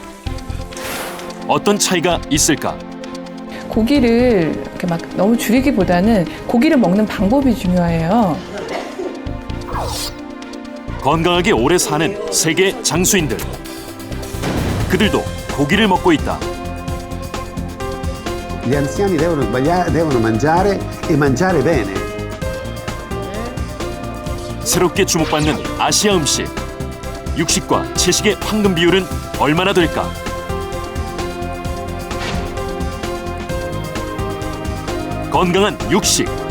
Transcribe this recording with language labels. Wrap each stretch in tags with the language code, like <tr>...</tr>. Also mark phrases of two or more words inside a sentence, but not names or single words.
<ko>어떤 차이가 있을까? 고기를 이렇게 막 너무 줄이기보다는 고기를 먹는 방법이 중요해요. 건강하게 오래 사는 세계 장수인들. 그들도 고기를 먹고 있다.</ko> <it>Gli anziani devono mangiare e mangiare bene.</it> <ko>새롭게 주목받는 아시아 음식. 육식과 채식의 황금 비율은 얼마나 될까? 건강한 육식.</ko>